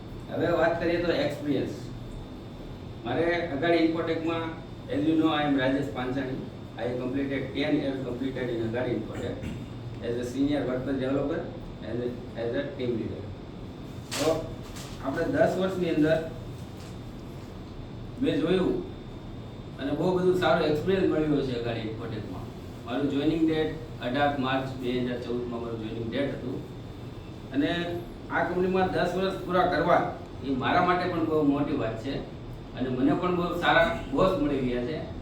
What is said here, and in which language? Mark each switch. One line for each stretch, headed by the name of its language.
Gujarati: હવે વાત કરીએ તો એક્સપિરિયન્સ મારે અગાડી ઇન્ફોટેકમાં
English: as you know I am Rajesh Panchani. I completed 10 years completed in Agadi Infotech as a senior workforce developer and as a team leader.
Gujarati: તો આપણે 10 વર્ષની અંદર મેં જોયું અને બહુ બધું સારો એક્સપિરિયન્સ મળ્યો છે અગાડી ઇન્ફોટેકમાં. મારું જોઈનિંગ ડેટ 18 માર્ચ 2014માં મારું જોઈનિંગ ડેટ હતું અને આ કંપનીમાં 10 વર્ષ પૂરા કરવા એ મારા માટે પણ બહુ મોટી વાત છે અને મને પણ બહુ સારા બોસ મળી ગયા છે.